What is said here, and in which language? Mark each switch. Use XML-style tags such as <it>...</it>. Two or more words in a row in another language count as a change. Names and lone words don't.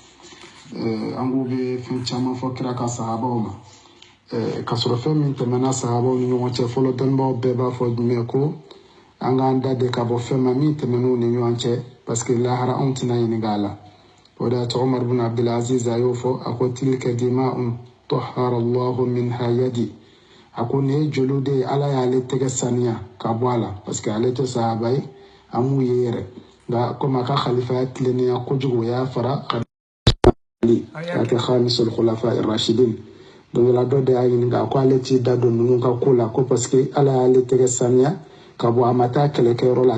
<bm>an k'u bɛ fɛn caman fɔ kira ka sahabaw ma ka sɔrɔ fɛn min tɛmɛna sahabaw ni ɲɔgɔn cɛ fɔlɔ dɔnnibaw bɛɛ b'a fɔ jumɛn ko an k'an da de ka bɔ fɛn ma min tɛmɛn'u ni ɲɔgɔn cɛ</bm> <fr>parce que</fr> <bm>lahara anw tɛna ɲininka a la o de y'a to Umar bin Abdulaziz a y'o fɔ a ko</bm> <ar>تلك دماء طهر الله منها يدي</ar> <bm>a ko nin ye joliw de ye Ala y'ale tɛgɛ saniya ka bɔ a la</bm> <fr>parce que</fr> <bm>ale tɛ sahaba ye an m'u ye yɛrɛ nka komi a ka khalifaya tilennenya kojugu o y'a fara k'a kɛ</bm> <ar>خامس الخلفاء الراشدين</ar> <bm>donc la dɔ de y'a ɲininka ko ale t'i da don ninnu ka ko la ko</bm> <fr>parce que</fr> <bm>Ala y'ale tɛgɛ saniya ka bɔ a ma taa kɛlɛkɛyɔrɔ la</bm>